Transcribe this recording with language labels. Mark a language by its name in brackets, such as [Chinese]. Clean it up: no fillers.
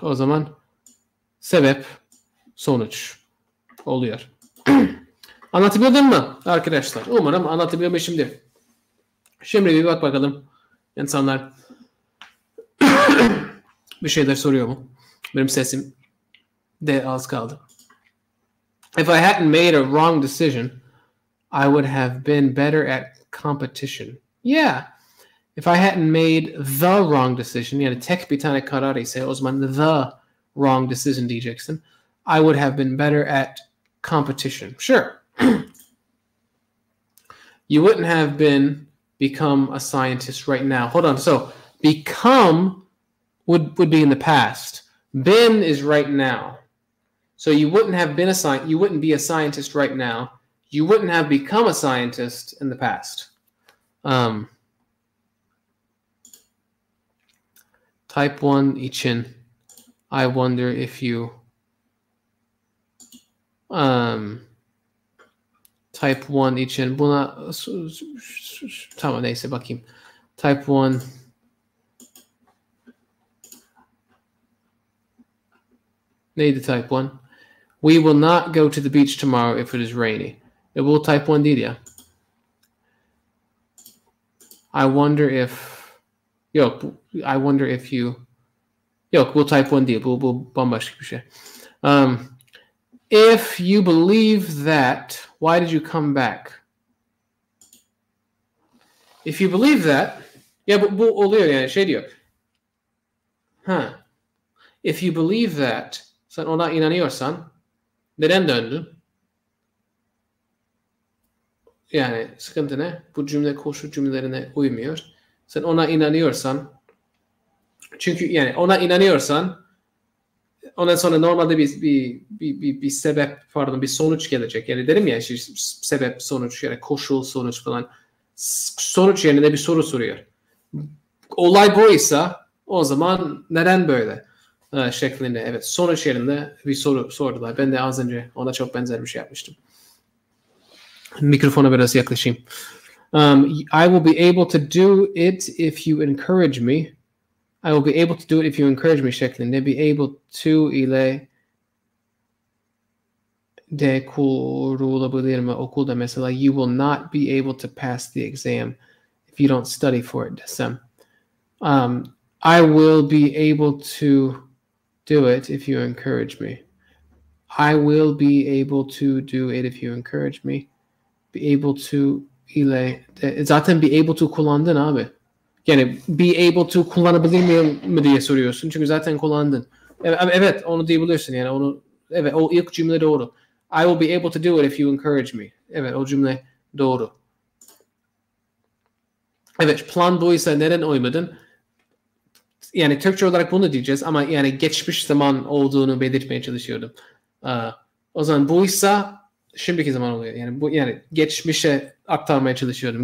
[Turkish] O zaman sebep, sonuç oluyor. Anlatabildim mi arkadaşlar? Umarım anlatabilmişimdir. Şimdi bir bak bakalım. İnsanlar bir şeyler soruyor mu? Benim sesim de az kaldı. [English] If I hadn't made a wrong decision, I would have been better at competition. Yeah. If I hadn't made the wrong decision, [Turkish] yani tek bir tane karar ise o zaman [English] the wrong decision [Turkish] diyeceksin. [English] I would have been better at competition. Sure. You wouldn't have become a scientist right now. Hold on. So become would be in the past. Been is right now. So you wouldn't have been you wouldn't be a scientist right now. You wouldn't have become a scientist in the past. [Turkish] Type 1 için [English] I wonder if you [Turkish] Type 1 için buna tamam neyse bakayım. Type 1 neydi type 1? [English] We will not go to the beach tomorrow if it is rainy. [Turkish] Bu type 1 değil ya. [English] I wonder if I wonder if you [Turkish] bu type 1 değil. Bu bambaşka bir şey. [English] If you believe that, why did you come back? If you believe that, [Turkish] bu oluyor yani diyor. [English] If you believe that, [Turkish] sen ona inanıyorsan, neden döndün? Yani sıkıntı ne? Bu cümle koşul cümlelerine uymuyor. Sen ona inanıyorsan, çünkü yani ona inanıyorsan, ondan sonra normalde bir sebep, pardon, bir sonuç gelecek. Yani dedim ya işte sebep, sonuç, yani koşul, sonuç falan. Sonuç yerine de bir soru soruyor. Olay buysa o zaman neden böyle şeklinde. Evet, sonuç yerinde bir soru sordular. Ben de az önce ona çok benzer bir şey yapmıştım. Mikrofona biraz yaklaşayım. [English] I will be able to do it if you encourage me. I will be able to do it if you encourage me [Turkish] şeklinde. Be able to ile de kurulabilir mi okulda mesela? [English] You will not be able to pass the exam if you don't study for it [Turkish] desem. [English] I will be able to do it if you encourage me. I will be able to do it if you encourage me. [Turkish] Be able to ile zaten be able to kullandın abi. Yani be able to kullanabilir miyim mi diye soruyorsun. Çünkü zaten kullandın. Evet onu diyebilirsin. Yani onu, evet, o ilk cümle doğru. [English] I will be able to do it if you encourage me. [Turkish] Evet, o cümle doğru. Evet, plan buysa neden uymadın? Yani Türkçe olarak bunu diyeceğiz ama yani geçmiş zaman olduğunu belirtmeye çalışıyordum. O zaman buysa şimdiki zaman oluyor. Yani bu, yani geçmişe aktarmaya çalışıyordum.